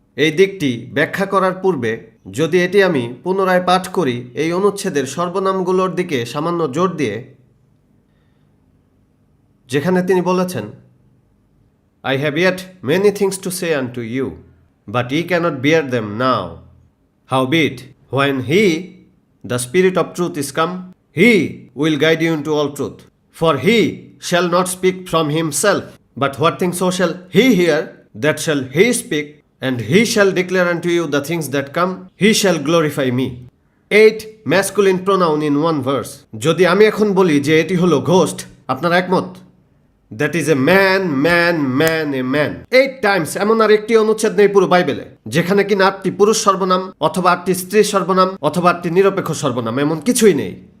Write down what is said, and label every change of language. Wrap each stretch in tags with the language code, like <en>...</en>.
<bn>এই দিকটি ব্যাখ্যা করার পূর্বে যদি এটি আমি পুনরায় পাঠ করি, এই অনুচ্ছেদের সর্বনামগুলোর দিকে সামান্য জোর দিয়ে, যেখানে তিনি বলেছেন</bn> <en>I have yet many things to say unto you, but ye cannot bear them now. Howbeit, when he, the Spirit of truth, is come, he will guide you into all truth. For he shall not speak from himself, but what things so shall he hear, that shall he speak, and he shall declare unto you the things that come, he shall glorify me. 8 masculine pronoun in one verse.</en> <bn>যদি আমি এখন বলি যে এটি হলো ghost, আপনারা একমত?</bn> <en>That is a man, man, man, a man.</en> <bn>8 Times এমন আর একটি অনুচ্ছেদ নেই পুরো বাইবেলে যেখানে কিনা 8টি পুরুষ সর্বনাম অথবা 8টি স্ত্রী সর্বনাম অথবা 8টি নিরপেক্ষ সর্বনাম, এমন কিছুই নেই।</bn>